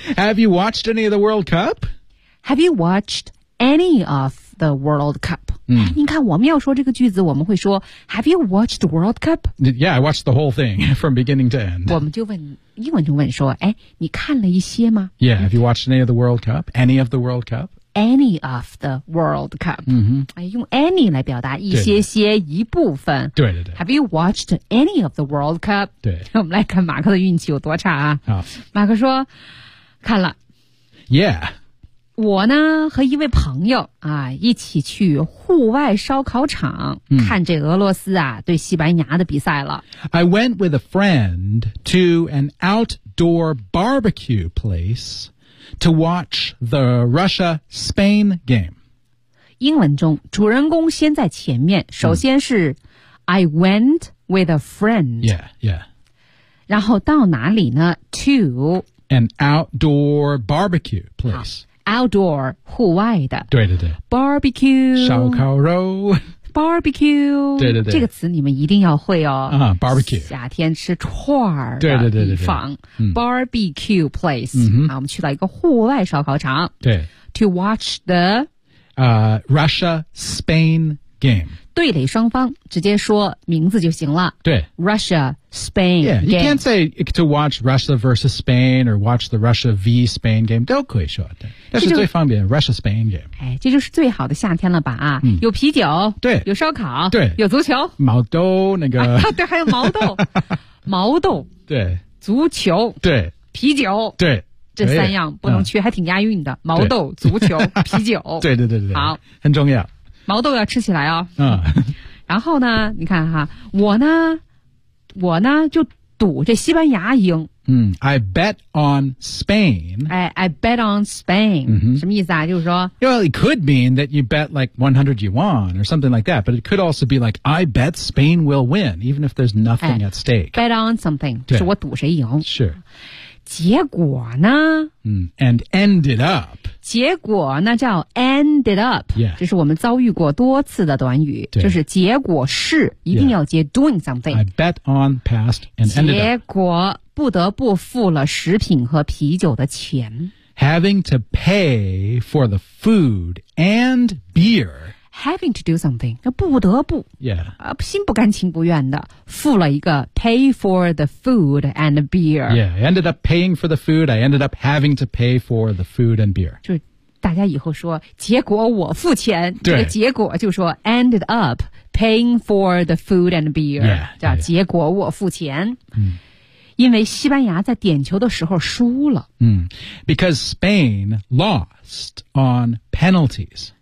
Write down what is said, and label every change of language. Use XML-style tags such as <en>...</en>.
<en>Have you watched any of the World Cup? Have you watched any of the World Cup?、</en> <zh>你看我们要说这个句子，我们会说</zh> <en>Have you watched the World Cup? Yeah, I watched the whole thing from beginning to end.</en> <zh>我们就问，英文就问说，哎，你看了一些吗？</zh> <en>Yeah, have you watched any of the World Cup? Any of the World Cup? Any of the World Cup.、</en> <zh>用 any 来表达一些些一部分。对对对。</zh> <en>Have you watched any of the World Cup?</en> <zh>对。我们来看马克的运气有多差啊。好。马克说看了。</zh> <en>Yeah.</en> <zh>我呢和一位朋友啊一起去户外烧烤场、看这俄罗斯啊对西班牙的比赛了。</zh> <en>I went with a friend to an outdoor barbecue place. To watch the Russia-Spain game.</en> <zh>英文中主人公先在前面首先是、</zh> <en>I went with a friend. Yeah, yeah.</en> <zh>然后到哪里呢 To</zh> <en>An outdoor barbecue place.</en> <zh>Outdoor, 户外的。对对对。</zh> <en>Barbecue.</en> <zh>烧烤肉。</zh> <en>Barbecue.</en> <zh>对对对。这个词你们一定要会哦。</zh> <en>Barbecue.</en> <zh>夏天吃串儿的地方。对对对对对。</zh> <en>Barbecue place.、</en> <zh>我们去到一个户外烧烤场。对。</zh> <en>To watch the,、 Russia-Spain game.</en> <zh>对垒双方直接说名字就行了。对。</zh> <en>Russia-Spain game. Yeah, you can't say to watch Russia versus Spain or watch the Russia v Spain game.</en> <zh>都可以说的。这是最方便</zh> <en>Russia-Spain game.</en> <zh>哎，这就是最好的夏天了吧啊、有啤酒，对，有烧烤，对，有足球，毛豆那个、对，还有毛豆，毛豆，对，足球，对，啤酒，对，这三样不能缺，还挺押韵的。毛豆、足球、啤酒，对对对对，好，很重要。毛豆要吃起来哦。嗯，然后呢，你看哈，我呢就赌这西班牙赢。</zh> <en>嗯 ，I bet on Spain. I bet on Spain.、 Mm-hmm.</en> <zh>什么意思啊？就是说</zh> <en>，Well, it could mean that you bet like 100 yuan or something like that. But it could also be like I bet Spain will win, even if there's nothing at stake. Bet on something,</en> <zh>就是我赌谁赢。</zh> <en>Sure.</en> <zh>结果呢？</zh> <en>And ended up.</en> <zh>结果那叫 ended up.</zh> <en>Yeah.</en> <zh>这是我们遭遇过多次的短语，就是结果是一定要接 doing something.</zh> <en>I bet on past and ended up.</en> <zh>结果不得不付了食品和啤酒的钱。</zh> <en>Having to pay for the food and beer. Having to do something,</en> <zh>不得不。</zh> <en>Yeah.</en> <zh>心不甘情不愿的付了一个</zh> <en>pay for the food and beer. Yeah, I ended up paying for the food. I ended up having to pay for the food and beer.</en> <zh>就大家以后说结果我付钱，对，这个结果就说</zh> <en>ended up paying for the food and beer. Yeah.</en> <zh>叫结果我付钱。</zh> <en>Yeah.</en> <zh>因为西班牙在点球的时候输了。</zh> <en>Because Spain lost on penalties.</en>